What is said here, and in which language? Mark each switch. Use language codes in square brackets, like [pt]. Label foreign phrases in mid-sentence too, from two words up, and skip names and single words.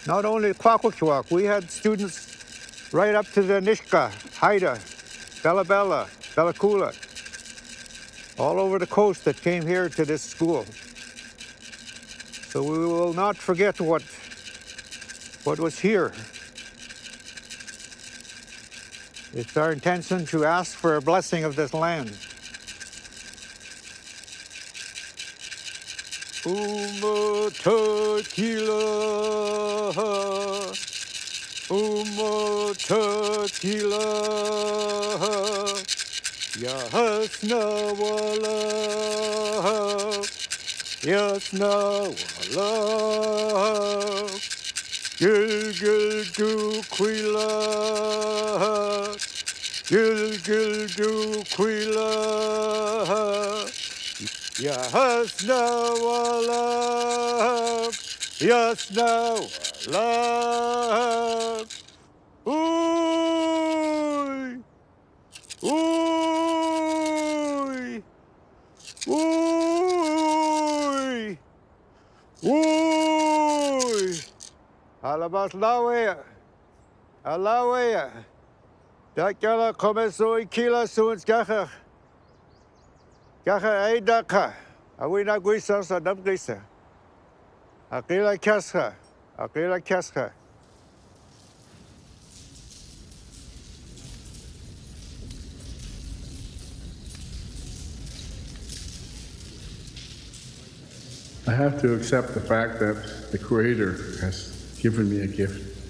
[en] Not only Kwakwaka'wakw, we had students right up to the Nishka, Haida, Bella Bella, Bella Kula, all over the coast that came here to this school. So we will not forget what was here. It's our intention to ask for a blessing of this land. [kwk] Umatakila, umatakila, yasna wala, yasna wala, gil du kwila, gil du kwila. Yasna wala, yasna wala. Oy, oy, oy, oy. Alabas lawe, alawe. Dakala komeso ikila suins gacha. Gacha eidaka. Awina guisa sa namgisa. Akila kasha. Akila kasha. [en] I have to accept the fact that the Creator has given me a gift.